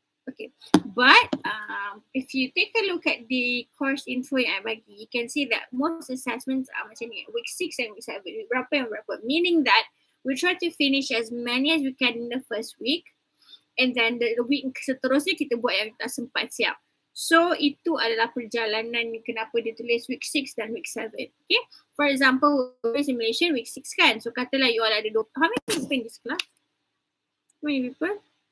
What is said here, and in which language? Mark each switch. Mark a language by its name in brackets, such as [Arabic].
[English] Okay, but if you take a look at the course info [Malay] yang [English] I bagi, you can see that most assessments are [Malay] macam ni, [English] week 6 and week 7, [Malay] berapa yang berapa, [English] meaning that we try to finish as many as we can in the first week, and then the week [Malay] seterusnya kita buat yang tak sempat siap. So itu adalah perjalanan kenapa dia tulis week 6 dan week 7. [English] Okay, for example, simulation week 6 [Malay] kan, [English] so [Malay] katalah [English] you all [Malay] ada [English] 20, how many people in this class? How many people?